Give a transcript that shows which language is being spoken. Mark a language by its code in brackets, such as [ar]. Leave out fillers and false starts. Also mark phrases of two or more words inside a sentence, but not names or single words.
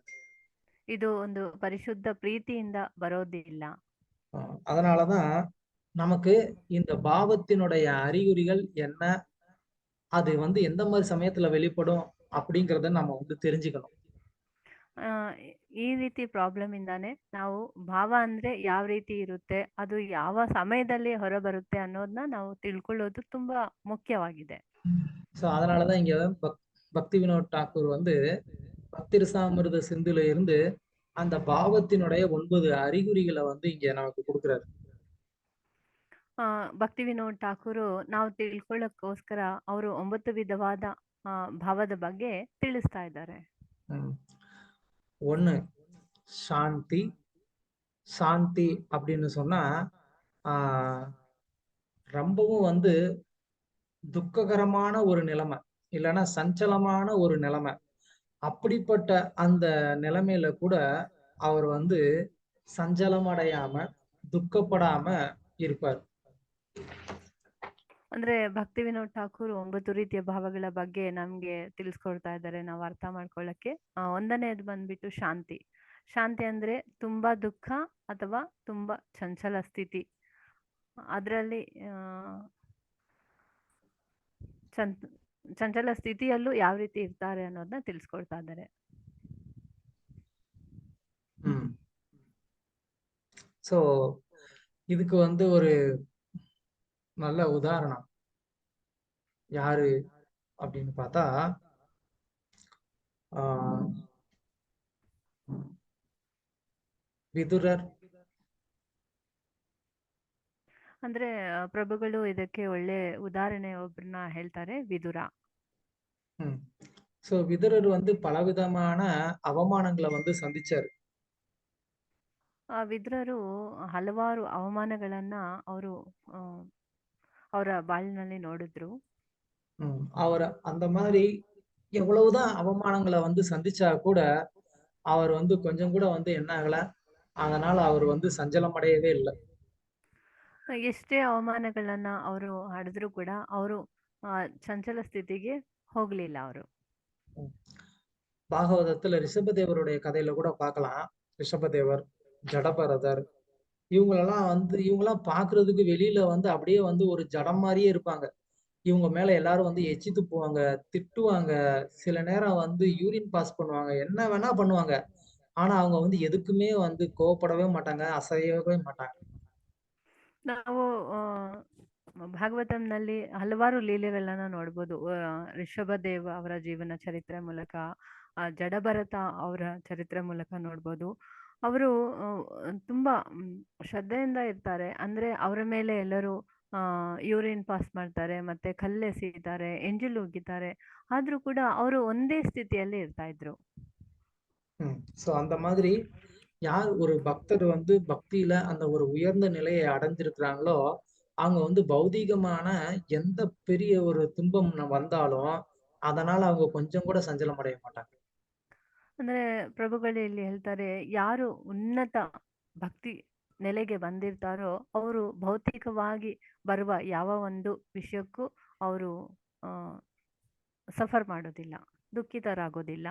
[kn] ಇದು ಒಂದು ಪರಿಶುದ್ಧ ಪ್ರೀತಿಯಿಂದ ಬರೋದಿಲ್ಲ. [ta] அதனாலதான் நமக்கு இந்த பாவத்தினுடைய அறிகுறிகள் என்ன, அது வந்து எந்த மாதிரி சமயத்துல வெளிப்படும் அப்படிங்கறத நம்ம வந்து தெரிஞ்சுக்கணும். [kn] ಈ ರೀತಿ ಪ್ರಾಬ್ಲಮ್ ಇಂದಾನೆ ನಾವು ಭಾವ ಅಂದ್ರೆ ಯಾವ ರೀತಿ ಇರುತ್ತೆ, ಅದು ಯಾವ ಸಮಯದಲ್ಲಿ ಹೊರಬರುತ್ತೆ ಅನ್ನೋದನ್ನ ನಾವು ತಿಳ್ಕೊಳ್ಳೋದು ತುಂಬಾ ಮುಖ್ಯವಾಗಿದೆ. [ta] சோ அதனாலதான் இங்க பக்தி வினோத் டாக்கூர் வந்து பக்திரசாமிர்த சிந்துல இருந்து அந்த பாவத்தினுடைய 9 அறிகுறிகளை வந்து இங்க நமக்கு கொடுக்குறாரு. [kn] ಭಕ್ತಿ ವಿನೋದ್ ಠಾಕೂರು ನಾವು ತಿಳ್ಕೊಳ್ಳೋಕ್ಕೋಸ್ಕರ ಅವರು 9 ವಿಧವಾದ ಭಾವದ ಬಗ್ಗೆ ತಿಳಿಸ್ತಾ ಇದ್ದಾರೆ. [ta] 1 சாந்தி அப்படின்னு சொன்னா ரொம்பவும் வந்து துக்ககரமான ஒரு நிலைமை, இல்லைன்னா சஞ்சலமான ஒரு நிலைமை. அப்படிப்பட்ட அந்த நிலைமையில கூட அவர் வந்து சஞ்சலம் அடையாம [kn] ದುಃಖಪಡಾಮ ಇರ್ಬಾರ್ದು. ಅಂದ್ರೆ ಭಕ್ತಿ ವಿನೋದ್ ಠಾಕೂರ್ 9 ರೀತಿಯ ಭಾವಗಳ ಬಗ್ಗೆ ನಮ್ಗೆ ತಿಳಿಸ್ಕೊಡ್ತಾ ಇದ್ದಾರೆ ನಾವು ಅರ್ಥ ಮಾಡ್ಕೊಳ್ಳಕ್ಕೆ. ಒಂದನೇದು ಬಂದ್ಬಿಟ್ಟು ಶಾಂತಿ ಅಂದ್ರೆ ತುಂಬಾ ದುಃಖ ಅಥವಾ ತುಂಬಾ ಚಂಚಲ ಸ್ಥಿತಿ, ಅದರಲ್ಲಿ ಚಂಚಲ ಸ್ಥಿತಿಯಲ್ಲೂ ಯಾವ ರೀತಿ ಇರ್ತಾರೆ ಅನ್ನೋದನ್ನ ತಿಳಿಸ್ಕೊಡ್ತಾ ಇದ್ದಾರೆ. [ta] சோ இதுக்கு வந்து ஒரு நல்ல உதாரணம் யாரு அப்படின்னு பார்த்தா ವಿದುರರ್. [kn] ಅಂದ್ರೆ ಪ್ರಭುಗಳು ಇದಕ್ಕೆ ಒಳ್ಳೆ ಉದಾಹರಣೆ ಒಬ್ಬರನ್ನ ಹೇಳ್ತಾರೆ, ವಿದುರ. [ta] சோ விதுரர் வந்து பலவிதமான அவமானங்களை வந்து சந்திச்சாரு. [kn] ವಿದುರರು ಹಲವಾರು ಅವಮಾನಗಳನ್ನ ಅವರ ಬಾಳಿನಲ್ಲಿ ನೋಡಿದ್ರು. [ta] ಅವರ அந்த மாதிரி எவ்வளவுதான் அவமானங்களை வந்து சந்திச்சா கூட அவர் வந்து கொஞ்சம் கூட வந்து என்ன ஆகல, அதனால அவர் வந்து சஞ்சலம் அடையவே இல்லை. [kn] ಎಷ್ಟೇ ಅವಮಾನಗಳನ್ನ ಅವರು ಹಡೆದ್ರು ಕೂಡ ಅವರು ಚಂಚಲ ಸ್ಥಿತಿಗೆ ಹೋಗ್ಲಿಲ್ಲ ಅವರು. [ta] பாகவதத்துல ரிஷபதேவருடைய கதையில கூட பார்க்கலாம். ரிஷபதேவர், ஜடபரதர், இவங்கெல்லாம் பாக்குறதுக்கு வெளியில வந்து அப்படியே வந்து ஒரு ஜடம் மாதிரியே இருப்பாங்க. இவங்க மேல எல்லாரும் வந்து எச்சி துப்புவாங்க, திட்டுவாங்க, சில நேரம் வந்து [en] urine pass [ta] பண்ணுவாங்க, என்ன வேணா பண்ணுவாங்க. ஆனா அவங்க வந்து எதுக்குமே வந்து கோவப்படவே மாட்டாங்க, அசையவே மாட்டாங்க. [kn] ನಾವು ಭಾಗವತಂನಲ್ಲಿ ಹಲವಾರು ಲೀಲೆಗಳನ್ನ ನೋಡ್ಬೋದು. ರಿಷಭದೇವ ಅವರ ಜೀವನ ಚರಿತ್ರೆ ಮೂಲಕ, ಜಡಭರತ ಅವರ ಚರಿತ್ರೆ ಮೂಲಕ ನೋಡ್ಬೋದು. ಅವರು ತುಂಬಾ ಶ್ರದ್ಧೆಯಿಂದ ಇರ್ತಾರೆ. ಅಂದ್ರೆ ಅವರ ಮೇಲೆ ಎಲ್ಲರೂ [en] urine pass [kn] ಮಾಡ್ತಾರೆ, ಮತ್ತೆ ಕಲ್ಲೆಸೀತಾರೆ, ಎಂಜಲು ಉಗಿತಾರೆ, ಆದ್ರೂ ಕೂಡ ಅವರು ಒಂದೇ ಸ್ಥಿತಿಯಲ್ಲಿ ಇರ್ತಾ ಇದ್ರು. [ta] சோ அந்த மாதிரி யார் ஒரு பக்தர் வந்து பக்தியில அந்த ஒரு உயர்ந்த நிலையை அடைஞ்சிருக்கிறாங்களோ அவங்க வந்து பௌதீகமான எந்த பெரிய ஒரு துன்பம் வந்தாலும் அதனால அவங்க கொஞ்சம் கூட சஞ்சலம் அடைய மாட்டாங்க. [kn] ಅಂದ್ರೆ ಪ್ರಭುಗಳು ಇಲ್ಲಿ ಹೇಳ್ತಾರೆ, ಯಾರು ಉನ್ನತ ಭಕ್ತಿ ನೆಲೆಗೆ ಬಂದಿರ್ತಾರೋ ಅವರು ಭೌತಿಕವಾಗಿ ಬರುವ ಯಾವ ಒಂದು ವಿಷಯಕ್ಕೂ ಅವರು ಸಫರ್ ಮಾಡೋದಿಲ್ಲ, ದುಃಖಿತರಾಗೋದಿಲ್ಲ.